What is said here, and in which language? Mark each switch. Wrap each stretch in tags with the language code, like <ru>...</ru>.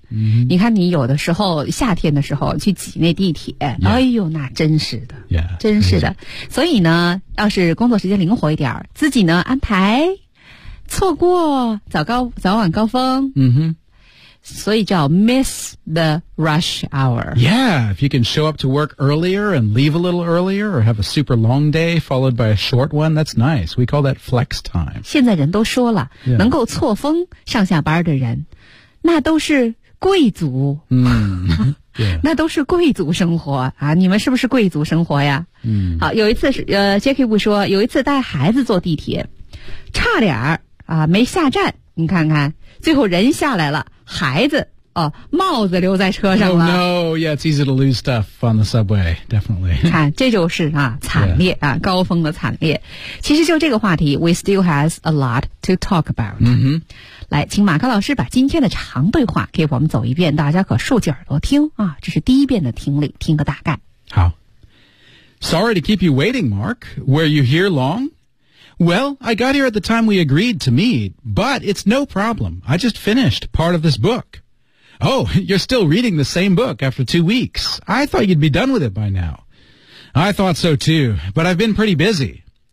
<zh>Mm-hmm. 你看你有的时候夏天的时候去挤那地铁、</zh> <en>yeah.</en> <zh>哎呦那真是的。</zh> <en>Yeah,</en> <zh>真是的。所以呢要是工作时间灵活一点自己呢安排错过早晚高峰。嗯哼。所以叫</zh> <en>miss the rush hour. Yeah, if you can show up to work earlier and leave a little earlier or have a super long day followed by a short one, that's nice. We call that flex time.</en> <zh>现在人都说了、</zh> <en>yeah.</en> <zh>能够错峰上下班的人那都是贵族、</zh> <en>mm-hmm. yeah.</en> <zh>那都是贵族生活啊！你们是不是贵族生活呀、 mm-hmm. 好有一次Jackie Wu说有一次带孩子坐地铁差点儿啊没下站你看看最后人下来了孩子哦，帽子留在车上了。</zh> <en>Oh, no, yeah, it's easy to lose stuff on the subway, definitely.</en> <zh>看，这就是啊，惨烈、</zh> <en>yeah.</en> <zh>啊，高峰的惨烈。其实就这个话题 ，</zh> <en>we still has a lot to talk about. 嗯哼，</en> <zh>来，请马克老师把今天的长对话给我们走一遍，大家可竖起耳朵听啊，这是第一遍的听力，听个大概。</zh> <en>好 ，Sorry to keep you waiting, Mark. Were you here long? Well, I got here at the time we agreed to meet, but it's no problem. I just finished part of this book. Oh, you're still reading the same book after 2 weeks. I thought you'd be done with it by now. I thought so too, but I've been pretty busy.</en>